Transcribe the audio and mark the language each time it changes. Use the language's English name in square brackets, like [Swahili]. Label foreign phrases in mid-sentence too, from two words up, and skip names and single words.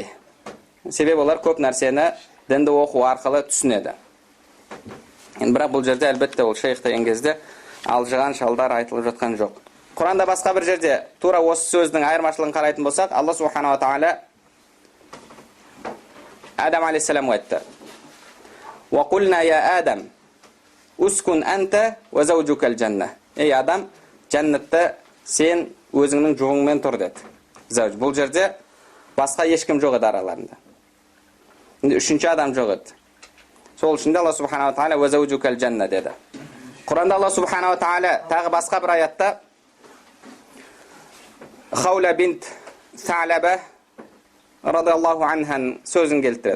[Kazakh] Себебі олар көп нәрсені дінді оқу арқылы түсінеді. Бірақ бұл жерде әлбетте ол шейх деген кезде алжыған шалдар айтылып жатқан жоқ. Құранда басқа бір жерде тура осы сөздің айырмашылығын қарайтын болсақ, Алла [Arabic] سبحانه وتعالى [Kazakh] Адам алейхиссаламға айтты: [Arabic] "وقلنا يا آدم اسكن أنت وزوجك الجنة." [Kazakh] Ей Адам, жәннатта сен өзіңнің жұғыңмен тұр деді. Зауж. Бұл жерде басқа ешкім жоқ еді араларында. Үшінші адам жоқ еді. Сол үшін де [Arabic] Алла سبحانه وتعالى وزوجك الجنة деді. [Kazakh] Құранда Алла [Arabic] سبحانه وتعالى [Kazakh] тағы басқа бір аятта Хаула бинт Са'лаба [Arabic] رضي الله عنها [Kazakh] сөзін келтіреді.